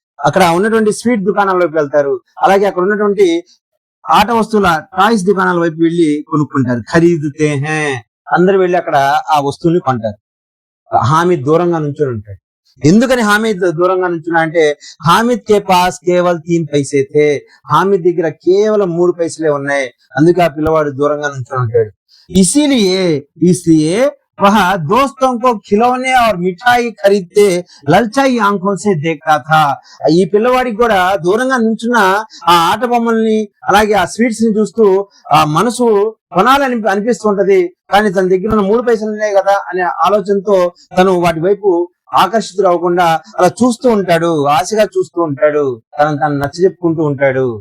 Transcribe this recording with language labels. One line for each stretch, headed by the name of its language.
Telugu: అక్కడ ఉన్నటువంటి స్వీట్ దుకాణాల్లోకి వెళ్తారు. అలాగే అక్కడ ఉన్నటువంటి ఆట వస్తువుల టాయ్స్ దుకాణాల వైపు వెళ్లి కొనుక్కుంటారు.
Hindi: ఖరీదుతే హే,
Telugu: అందరు వెళ్ళి అక్కడ ఆ వస్తువుని కొంటారు. హామీద్ దూరంగా నుంచొని ఉంటాడు. ఎందుకని హామీద్ దూరంగా నుంచున్నా అంటే
Hindi: హామీద్ కే పాస్ కేవల్ 3 పైసే థే,
Telugu: హామీద్ దగ్గర కేవలం 3 పైసలే ఉన్నాయి. అందుకే ఆ పిల్లవాడు దూరంగా నుంచొని ఉంటాడు.
Hindi: ఇసిలియే वह दोस्तों को खिलौने और मिठाई खरीदते ललचाई आंखों से देखता था.
Telugu: ఈ పిల్లవాడికి కూడా దూరంగా నుంచున్న ఆ ఆట బొమ్మల్ని అలాగే ఆ స్వీట్స్ ని చూస్తూ ఆ మనసు కొనాలని అనిపిస్తుంటది. కానీ తన దగ్గర ఉన్న 3 పైసలు ఉన్నాయి కదా అనే ఆలోచనతో తను వాటి వైపు ఆకర్షితుడు అవ్వకుండా అలా చూస్తూ ఉంటాడు, ఆశగా చూస్తూ ఉంటాడు, తను నచ్చ చెప్పుకుంటూ ఉంటాడు.